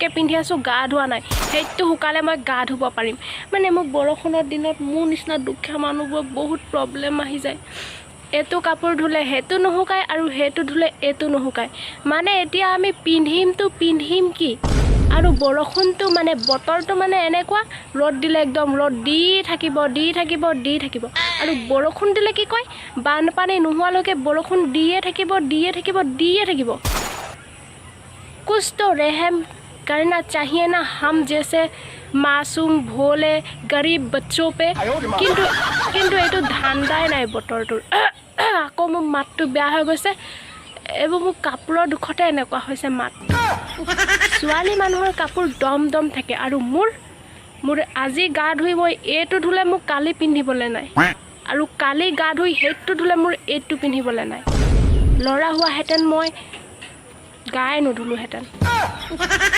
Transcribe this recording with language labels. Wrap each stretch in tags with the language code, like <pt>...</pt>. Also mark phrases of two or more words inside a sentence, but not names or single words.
<as>পিন্ধি আছো গা ধোৱা নাই হেইটো হুকালে মই গা ধুব পাৰিম মানে মোক বৰষুণৰ দিনত মোৰ নিচিনা দুখীয়া মানুহবোৰ বহুত প্ৰবলেম আহি যায় এটো কাপোৰ ধুলে হেতু নহুকায় আৰু হেতু ধুলে এটো নহুকায় মানে এতিয়া আমি পিন্ধিম কি আৰু বৰষুণটো মানে বতৰটো মানে এনেকুৱা ৰদ দিলে একদম ৰদ দি থাকিব আৰু বৰষুণ দিলে কি কয় বানপানী নোহোৱালৈকে বৰষুণ দিয়ে থাকিব</as> <hi>कुछ तो रहम करना चाहिए ना हम जैसे मासूम भोले गरीब बच्चों पे</hi> <as>কিন্তু এটো ধান্দাই নাই বতৰটোৰ আকৌ মোৰ মাতটো বেয়া হৈ গৈছে এবোৰ মোৰ কাপোৰৰ দুখতে এনেকুৱা হৈছে মাত ছোৱালী মানুহৰ কাপোৰ দম থাকে আৰু মোৰ আজি গা ধুই মই এটো ধুলে মোক কালি পিন্ধিবলৈ নাই আৰু কালি গা ধুই হেতু ধুলে মোৰ এটো পিন্ধিবলৈ নাই লৰা হোৱা হেতেন মই গায় নধুলো হেতেন</as>